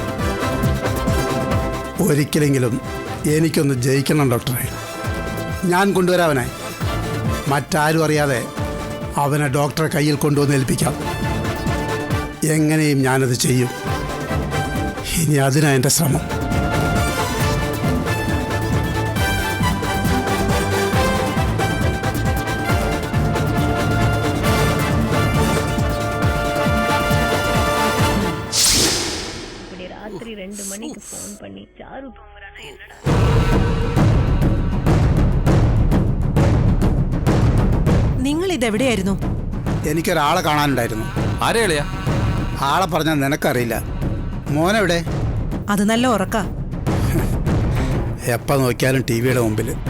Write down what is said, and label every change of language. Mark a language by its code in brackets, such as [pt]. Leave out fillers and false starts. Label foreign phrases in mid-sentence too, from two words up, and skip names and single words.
[ml] ഒരിക്കലെങ്കിലും എനിക്കൊന്ന് ജയിക്കണം ഡോക്ടറെ. ഞാൻ കൊണ്ടുവരാവനെ. മറ്റാരും അറിയാതെ അവനെ ഡോക്ടറെ കയ്യിൽ കൊണ്ടുവന്ന് ഏൽപ്പിക്കാം. എങ്ങനെയും ഞാനത് ചെയ്യും. ഇനി അതിനാ എൻ്റെ ശ്രമം. [ta] ராத்திரி 2 மணிக்கு ஃபோன் பண்ணி சாரு தூங்குறானா என்னடா? [ml] നിങ്ങൾ ഇതെവിടെയായിരുന്നു? എനിക്കൊരാളെ കാണാനുണ്ടായിരുന്നു. ആരെയാ? ആളെ പറഞ്ഞാൽ നിനക്കറിയില്ല. മോനെവിടെ? അത് നല്ല ഉറക്ക. എപ്പോൾ നോക്കിയാലും ടി വിയുടെ മുമ്പിൽ.